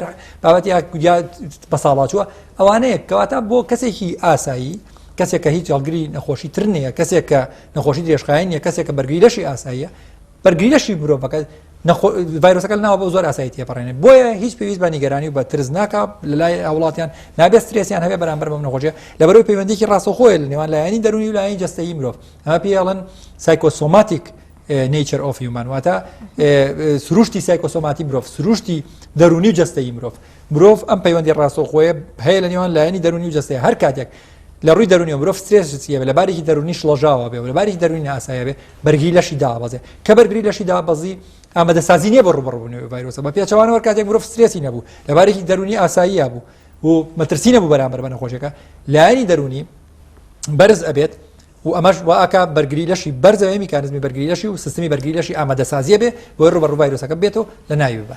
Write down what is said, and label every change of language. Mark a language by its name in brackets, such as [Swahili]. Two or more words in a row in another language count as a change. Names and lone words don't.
[Central Kurdish] بابەتی یا بەساڵاتوە ئەوانەیە کەواتە بۆ کەسێکی ئاسایی کەسێک کە هیچ هەڵگری نەخۆشی تر نییە کەسێک کە نەخۆشی درێژخایان نیە کەسێک کە بەرگری لەشی ئاساییە بەرگری لەشی مرۆڤەکە ڤایرۆسەکە ناوە بە زۆر ئاسایی تێپەڕێنێت بۆیە هیچ پێویست بە نیگەرانی و بە ترس ناکە لە لای وڵاتیان نابێت سترێسیان هەبێ بەرامبەر بەم نەخۆشیە لەبەرەوەی پەیوەندیکی ڕاستەوخۆیە لە نێوان لایەنی دەرونی و لایەنی جەستەیی مرۆڤ ئەمە پێڵەن سایکۆسۆماتیک [English] nature of human [Central Kurdish] واتە سروشتی سایکۆسۆماتی مرۆڤ سروشتی دەرونی و جەستەیی مرۆڤ ئەم پەیوەندی ڕاستەوخۆیە هەیە لە نێوان لایەنی دەرونی و جەستەیە هەر کاتێک لە ڕووی دەرونی مرۆڤ سترێسیە لە بارێکی دەرونی شڵەژاوە بێ لە بارێکی دەرونی ئاسایە بێ بەرگری لەشی دابەزێ کە بەرگری لەشی دابەزی ئامادەسازی نییە بە ڕوبەڕوونەوەی ڤایرۆسە بە پێچەوانەوە کاتێک مرۆڤ سترێسی نەبوو لە بارێکی دەرونی ئاساییە بوو و مەترسی نەبوو بەرامبەر بە نەخۆشیەکە لایەنی دەرونی بەرز ئەبێت و ئەمەش واکە بەرگری لەشی بەرزەوەی میکانزمی بەرگری لەشی و سیستمی بەرگری لەشی ئامادەسازیە بێ بۆ ڕوبەڕوو ڤایرۆسەکە بێتەوە لە ناوی ببات